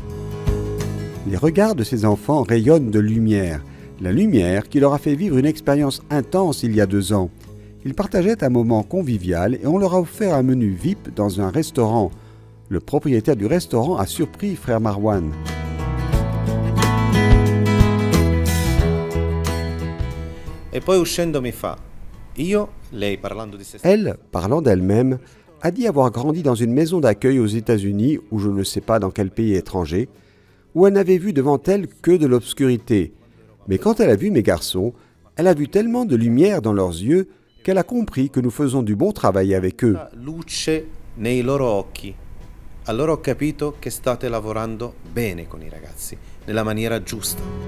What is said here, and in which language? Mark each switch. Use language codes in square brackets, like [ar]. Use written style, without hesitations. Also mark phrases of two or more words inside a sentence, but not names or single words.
[fr] Les regards de ces enfants rayonnent de lumière. La lumière qui leur a fait vivre une expérience intense il y a 2 ans. Ils partageaient un moment convivial et on leur a offert un menu VIP dans un restaurant. Le propriétaire du restaurant a surpris frère Marwan. [it] E poi uscendo mi fa, io, lei parlando di se stessa, [fr] Elle, parlant d'elle-même, a dit avoir grandi dans une maison d'accueil aux États-Unis ou je ne sais pas dans quel pays étranger, où elle n'avait vu devant elle que de l'obscurité. Mais quand elle a vu mes garçons, elle a vu tellement de lumière dans leurs yeux qu'elle a compris que nous faisons du bon travail avec eux. [it] luce nei loro occhi. Allora ho capito che state lavorando bene con i ragazzi, nella maniera giusta.